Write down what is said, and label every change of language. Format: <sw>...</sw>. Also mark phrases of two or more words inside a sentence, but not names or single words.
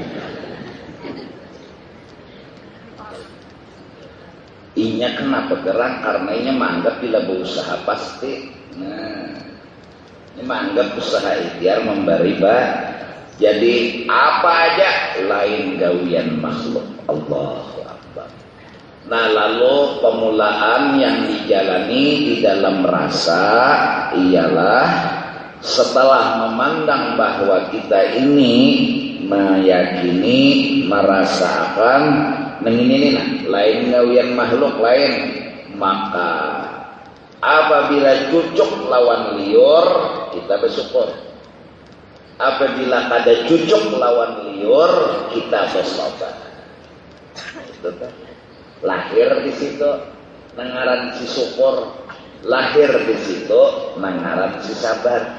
<bjn>Inya kenapa gerang? Karena inya menganggap bila berusaha pasti. Nah, ini menganggap usaha ikhtiar memberi jadi apa aja lain gawian makhluk.</bjn> <ar>الله أكبر.</ar> <bjn>Nah lalu pemulaan yang dijalani di dalam rasa ialah setelah memandang bahwa kita ini meyakini, merasakan ini lain gawian makhluk lain, maka apabila cucuk lawan liur kita bersyukur. Apabila kada cucuk lawan liur kita bersabar. Lahir di situ nangaran si syukur, lahir di situ nangaran si sabar.</bjn>